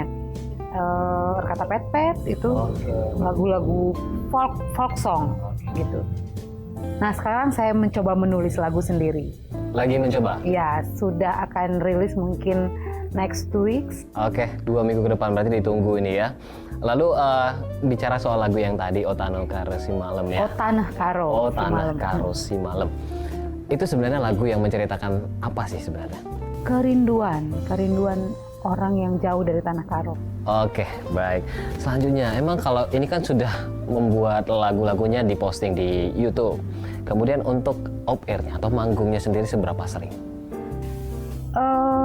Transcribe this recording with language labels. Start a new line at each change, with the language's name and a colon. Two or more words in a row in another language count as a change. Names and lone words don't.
Indonesian: Kata Pet Pet itu lagu-lagu
English: folk song
Indonesian: gitu. Nah sekarang saya mencoba menulis lagu sendiri. Lagi mencoba? Ya sudah akan rilis mungkin
English: next 2 weeks.
Indonesian: Oke, 2 minggu ke depan berarti ditunggu ini ya. Lalu bicara soal lagu yang tadi, O Tanah Karo Si Malam ya. Oh Tanah Karo. Oh Tanah Karo Si Malam. Itu sebenarnya lagu yang menceritakan apa sih sebenarnya? Kerinduan orang yang jauh dari Tanah Karo. Oke, baik. Selanjutnya, emang kalau ini kan sudah membuat lagu-lagunya diposting di YouTube. Kemudian untuk
English: off air-
Indonesian: nya atau manggungnya sendiri seberapa sering?